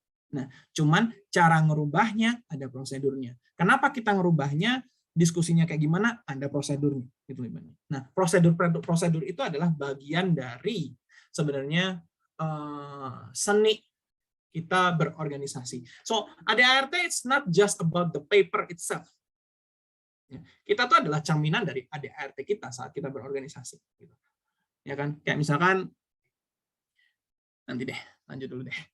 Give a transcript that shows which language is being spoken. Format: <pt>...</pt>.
<id>Nah, cuman cara ngerubahnya ada prosedurnya. Kenapa kita ngerubahnya? Diskusinya kayak gimana? Ada prosedurnya. Gitu. Nah, prosedur itu adalah bagian dari sebenarnya seni kita berorganisasi.</id> <en>So ADART it's not just about the paper itself.</en> <id>Kita tuh adalah cerminan dari ADART kita saat kita berorganisasi. Ya kan? Kayak misalkan, nanti deh, lanjut dulu deh.</id>